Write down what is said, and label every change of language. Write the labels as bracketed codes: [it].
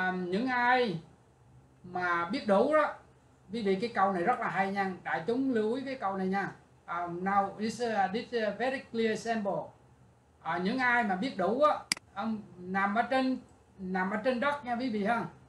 [vi] Những ai mà biết đủ đó, quý vị, cái câu này rất là hay nha, đại chúng lưu ý cái câu này nha. [en] Now this very clear sample. [vi] Những ai mà biết đủ á, nằm ở trên đất nha quý vị ha.